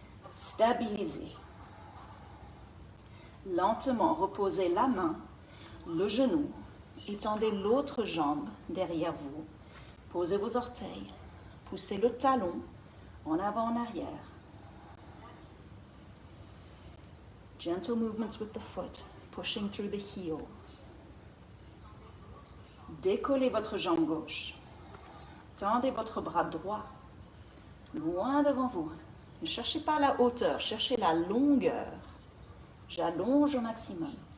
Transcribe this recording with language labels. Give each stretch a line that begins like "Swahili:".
French: Stabilisez. Lentement, reposez la main, le genou, étendez l'autre jambe derrière vous. Posez vos orteils, poussez le talon en avant, en arrière.
English: Gentle movements with the foot, pushing through the heel.
French: Décollez votre jambe gauche. Tendez votre bras droit, loin devant vous. Ne cherchez pas la hauteur, cherchez la longueur. J'allonge au maximum.